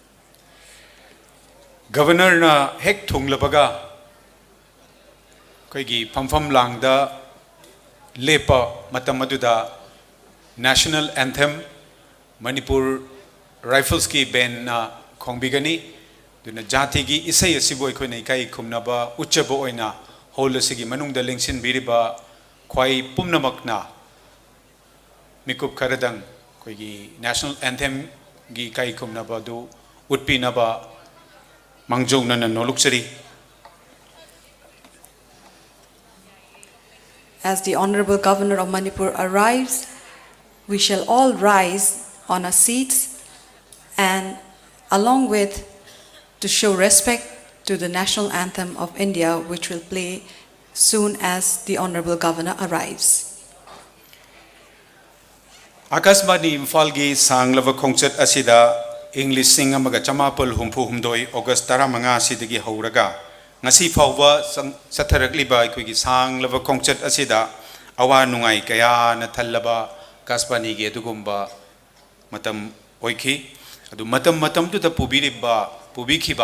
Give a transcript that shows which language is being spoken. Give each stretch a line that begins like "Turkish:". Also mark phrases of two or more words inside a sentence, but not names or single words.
Manipuri: Governor na hek thunglabaga koigi phampham langda lepa matam aduda
English: National Anthem
Manipuri: Manipur Rifles ki band na khongbigani duna jati gi isai asibo ikhoina ikai khumnaba uchaba oina hol asigi manungda lengsin biriba khwai pumnamakna mikup karadang koigi
English: National Anthem
Manipuri: gi kai khumnaba du utpinaba mangjongna na nolukchari.
English: As the Honorable Governor of Manipur arrives, we shall all rise on our seats and along with to show respect to the national anthem of India, which will play soon as the Honorable Governor arrives.
Manipuri: Akashvani Imphal gi sanglava khongchat asida English sing amaga chamapal humpu humdoi August 15 asidagi hauraga ngasi phawba satharakliba aikoigi sanglava khongchat asida awa nungai kaya na thallaba Akashvani gi adugumba matam oikhi adu matam tu ta pubikhiba